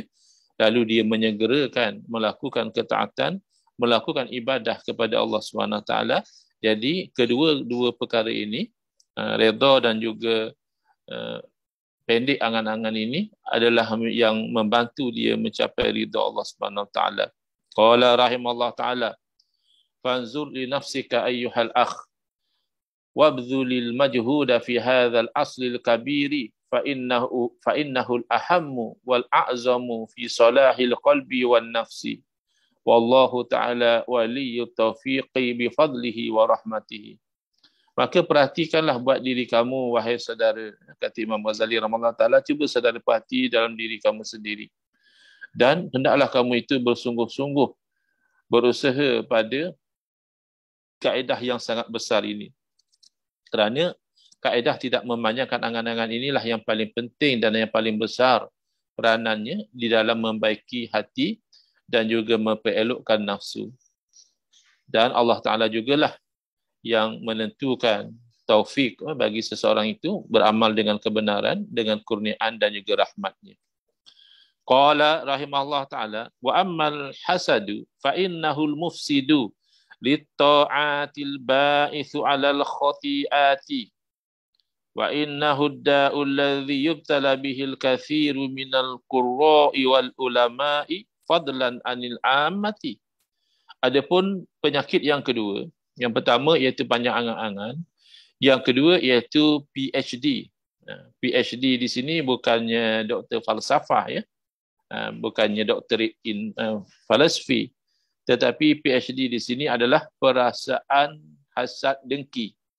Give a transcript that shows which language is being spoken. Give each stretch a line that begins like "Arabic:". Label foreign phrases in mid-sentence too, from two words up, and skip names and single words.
Malay: Lalu dia menyegerakan melakukan ketaatan, melakukan ibadah kepada Allah SWT. Jadi kedua-dua perkara ini, redha dan juga pendek angan-angan ini adalah yang membantu dia mencapai ridha Allah
Arabic: سبحانه وتعالى. قال رحمه الله تعالى فانظر لنفسك أيها الأخ وابذل المجهود في هذا الأصل الكبير فإنه الأهم والأعظم في صلاح القلب والنفس. والله تعالى ولي التوفيق بفضله ورحمته.
Malay: Maka perhatikanlah buat diri kamu, wahai saudara, kata Imam Ghazali
Arabic: رحمه الله تعالى,
Malay: cuba saudara perhati dalam diri kamu sendiri. Dan hendaklah kamu itu bersungguh-sungguh berusaha pada kaedah yang sangat besar ini. Kerana kaedah tidak memanjangkan angan-angan inilah yang paling penting dan yang paling besar peranannya di dalam membaiki hati dan juga memperelokkan nafsu. Dan Allah Ta'ala jugalah yang menentukan taufik bagi seseorang itu beramal dengan kebenaran, dengan kurniaan dan juga rahmatnya.
Arabic: قال رحمه الله تعالى وأما الحسد فإنه المفسد للطاعات الباعث على الخطيئات وإنه الداء الذي يبتلى به الكثير من القراء والعلماء فضلا عن العامة.
Malay: Adapun penyakit yang kedua, yang pertama iaitu panjang angan-angan, yang kedua iaitu PhD. PhD di sini bukannya doktor falsafah, ya, bukannya doktor in filosofi, tetapi PhD di sini adalah perasaan hasad dengki.